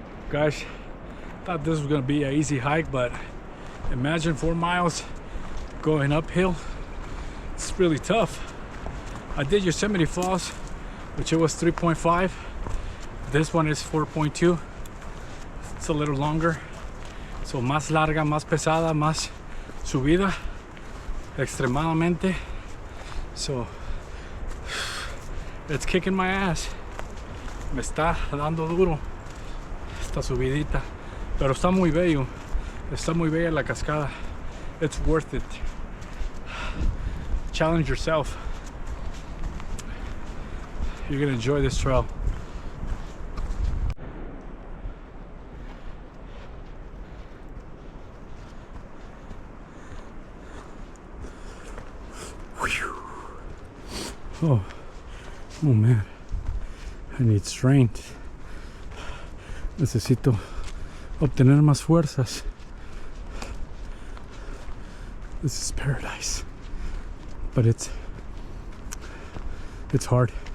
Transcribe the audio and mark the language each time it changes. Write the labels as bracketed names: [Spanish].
[English] Guys, thought this was gonna be an easy hike, but imagine 4 miles going uphill. It's really tough. I did Yosemite Falls, which it was 3.5. This one is 4.2. It's a little longer. [Spanish] So más larga, más pesada, más subida, extremadamente. [English] So it's kicking my ass. [Spanish] Me está dando duro esta subidita, pero está muy bello. Está muy bella la cascada. [English] It's worth it. Challenge yourself. You're gonna enjoy this trail. Oh man, I need strength. [Spanish] Necesito obtener más fuerzas. [English] This is paradise, but it's hard.